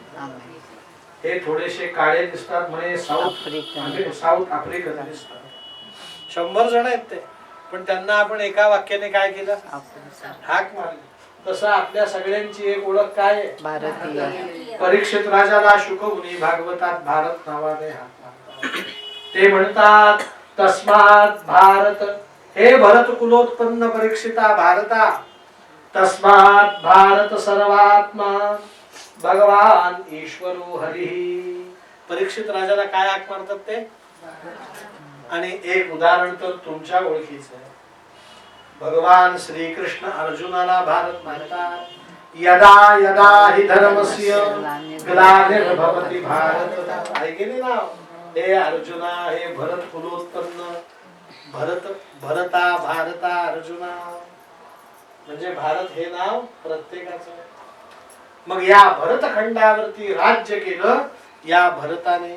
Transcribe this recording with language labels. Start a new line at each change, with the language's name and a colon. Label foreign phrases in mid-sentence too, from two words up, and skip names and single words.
Marathi: हे थोडेसे काळे दिसतात म्हणे
English: South African
Marathi: दिसतात. 100 जण आहेत ते, पण त्यांना आपण एका वाक्याने काय केलं? हाक मारली. तसं आपल्या सगळ्यांची एक ओळख काय आहे? भारतीय. परीक्षित राजाला शुकमुनी भागवतात भारत नावाने हाक मारतात. ते म्हणतात
Sanskrit: तस्मात् भारत,
Marathi: हे भरत कुलोत्पन्न परीक्षिता भारता,
Sanskrit: तस्मात् भारत सर्वात्मा भगवान ईश्वरो हरिः.
Marathi: परीक्षित राजाला काय हाक मारतात ते? आणि एक उदाहरण तर तुमच्या ओळखीचं आहे. भगवान श्रीकृष्ण अर्जुनाला भारत म्हणतात.
Sanskrit: यदा यदा हि धर्मस्य ग्लानिर्भवति भारत.
Marathi: ऐकले ना? हे अर्जुना, हे भरत कुलोत्पन्न भरता भारता अर्जुना. म्हणजे भारत हे नाव प्रत्येकाचं आहे. मग या भरतखंडावरती राज्य केलं या भरताने.